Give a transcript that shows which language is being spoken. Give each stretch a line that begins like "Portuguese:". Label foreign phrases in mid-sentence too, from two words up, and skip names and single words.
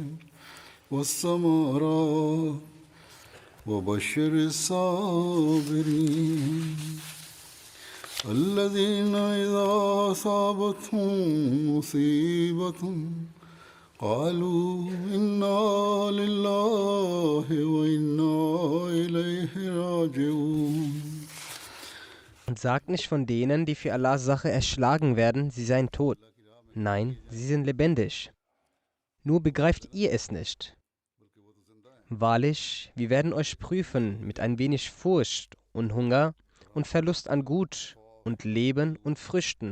Arabic: والثمرات وبشر الصابرين الذين إذا أصابتهم مصيبة قالوا إنا لله وإنا إليه راجعون.
German: Und sagt nicht von denen, die für Allahs Sache erschlagen werden, sie seien tot. Nein, sie sind lebendig. Nur begreift ihr es nicht. Wahrlich, wir werden euch prüfen mit ein wenig Furcht und Hunger und Verlust an Gut und Leben und Früchten.